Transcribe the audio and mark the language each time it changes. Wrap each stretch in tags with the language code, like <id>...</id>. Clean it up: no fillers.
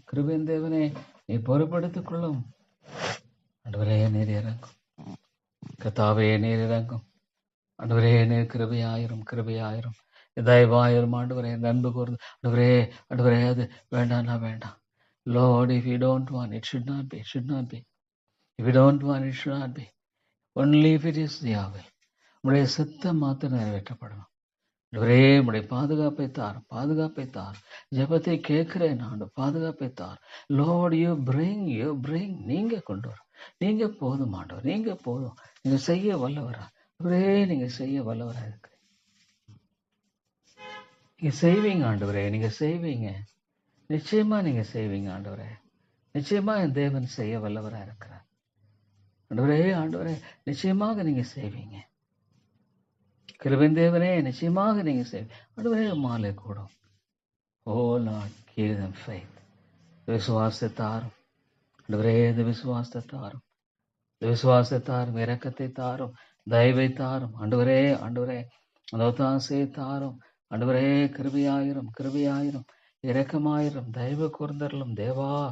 <ta>கிருபையின் தேவனே, நீர் பொறுப்படுத்திக் கொள்ளும். ஆண்டவரே நீர் இறங்கும். கர்த்தாவே நீர் இறங்கும். ஆண்டவரே நீர் கிருபையாயிரும், கிருபையாயிரும், தயவாயிரும். ஆண்டவரே அன்பு கூர்ந்து ஆண்டவரே அது வேண்டாம்னா வேண்டாம்.</ta> <en>Lord, if you don't want, it should not be, it should not be. If you don't want, it should not be. Only if it is your will.</en> <ta>உடைய சித்தம் மாத்திரம் நிறைவேற்றப்படணும். ஆண்டவரே உடைய பாதுகாப்பை தாரும், பாதுகாப்பை தார். ஜெபத்தை கேட்கிறேன் ஆண்டு, பாதுகாப்பை தார்.</ta> <en>lord you bring,</en> <ta>நீங்க கொண்டு வரும். நீங்க போதும் ஆண்டவர், நீங்க போதும். நீங்க செய்ய வல்லவரா ஆண்டவரே, நீங்க செய்ய வல்லவரா இருக்கு. நீங்க செய்வீங்க ஆண்டவரே, நீங்க செய்வீங்க. நிச்சயமா நீங்க செய்வீங்க ஆண்டவரே. நிச்சயமா என் தேவன் செய்ய வல்லவரா இருக்கிறார். ஆண்டவரே நிச்சயமாக நீங்க செய்வீங்க. கிருபையின் தேவனே நிச்சயமாக நீங்க செய்வீங்க ஆண்டவரே. மாலை கூடும்.</ta> <en>Oh lord, give them faith.</en> <ta>விசுவாசத்தை தாரும் ஆண்டவரே, இந்த விசுவாசத்தை தாரும், இந்த விசுவாசத்தை தாரும், இரக்கத்தை தாரும், தயவை தாரும் ஆண்டவரே. ஆண்டவரே அந்த ஒத்தாசையை தாரும் ஆண்டவரே. கிருபையாயிரும், கிருபையாயிரும், இரக்கமாயிரும், தயவு கூர்ந்தருளும் தேவா.</ta>